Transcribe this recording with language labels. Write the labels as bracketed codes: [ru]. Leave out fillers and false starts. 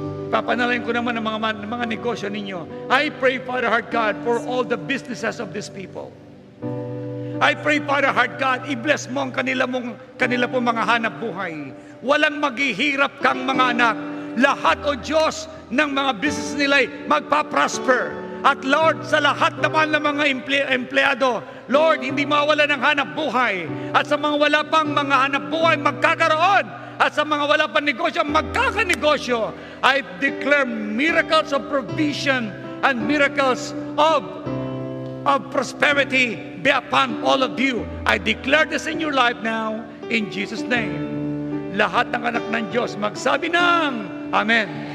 [tl] Papanalangin ko naman ang mga negosyo ninyo. [en] I pray, Father Heart God, for all the businesses of these people. I pray, [tl] Father Heart God, i-bless mo ang kanila pong mga hanap buhay. Walang maghihirap kang mga anak. Lahat, O Diyos, ng mga business nila ay magpa-prosper. At Lord, sa lahat naman ng mga empleyado, Lord, hindi mawala ng hanap buhay. At sa mga wala pang mga hanap buhay, magkakaroon. At sa mga wala pang negosyo, magkakanegosyo. [en] I declare miracles of provision and miracles of prosperity be upon all of you. I declare this in your life now, in Jesus' name. [tl] Lahat ng anak ng Diyos, magsabi ng Amen.